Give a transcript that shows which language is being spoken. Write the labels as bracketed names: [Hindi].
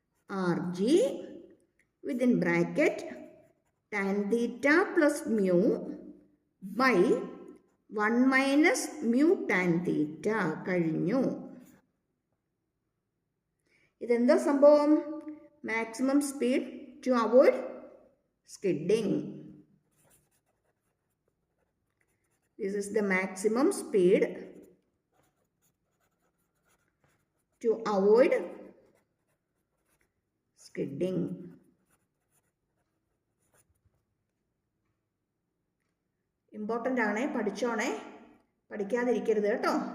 [English] R g within bracket tan theta plus mu by 1 minus mu tan theta. [Malayalam] കഴിഞ്ഞു. ഇതെന്താ സംഭവം? [English] Maximum speed to avoid skidding. This is the maximum speed to avoid skidding. [Malayalam] Important ആണേ, പഠിച്ചോണേ, പഠിക്കാതിരിക്കരുത് കേട്ടോ.